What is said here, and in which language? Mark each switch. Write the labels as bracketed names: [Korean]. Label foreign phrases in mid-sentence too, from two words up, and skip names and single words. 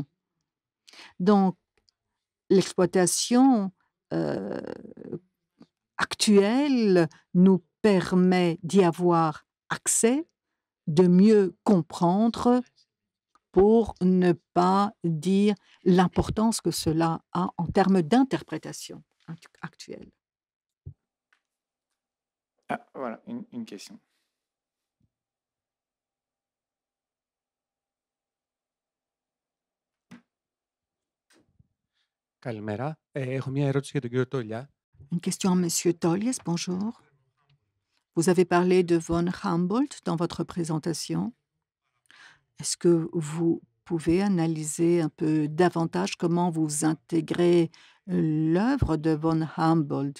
[French] Donc, l'exploitation actuelle nous permet d'y avoir accès, de mieux comprendre pour ne pas dire l'importance que cela a en termes d'interprétation actuelle. Ah, voilà, une question. [Greek] Καλημέρα. Έχω μια ερώτηση για τον κύριο Τόλια. [French] Une question à Monsieur Tolies, bonjour. Vous avez parlé de von Humboldt dans votre présentation. Est-ce que vous pouvez analyser un peu davantage comment vous intégrez l'œuvre de von Humboldt?